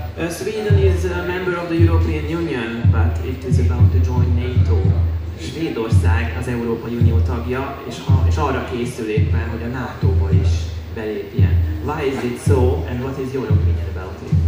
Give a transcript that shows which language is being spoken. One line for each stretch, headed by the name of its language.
English: Sweden is a member of the European Union, but it is about to join NATO.
Hungarian: Svédország az Európai Unió tagja, és arra készül éppen, hogy a NATO-ba is belépjen.
English: Why is it so, and what is your opinion about it?